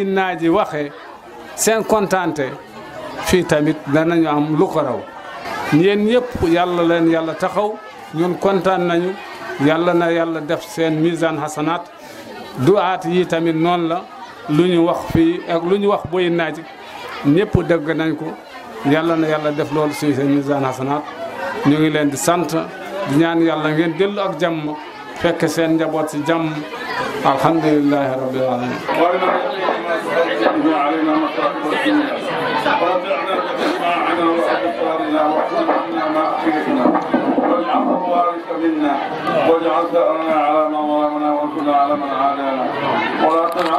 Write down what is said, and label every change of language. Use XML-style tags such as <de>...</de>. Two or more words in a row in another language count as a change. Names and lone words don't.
<wo>Nadji waxee seen kontaante fii tamit danañu am lu ko raw yéen ñëpp yàlla leen yàlla taxaw ñun kontaan nañu yàlla na yàlla def seen</wo> <ar>ميزان حسنات</ar> <wo>duwaat yi tamit noonu la lu ñu wax fii ak lu ñu wax Boy Nadji ñëpp dégg nañ ko yàlla na yàlla def loolu suñu seen</wo> <ar>ميزان حسنات</ar> <wo>ñu ngi leen di sant di ñaan yàlla ngeen dellu ak jàmm fekk seen njaboot si jàmm</wo> <ar>الحمد لله رب العالمين واجعل ثأرنا على من ظلمنا وانصرنا على من عادانا ولا تجعل</ar>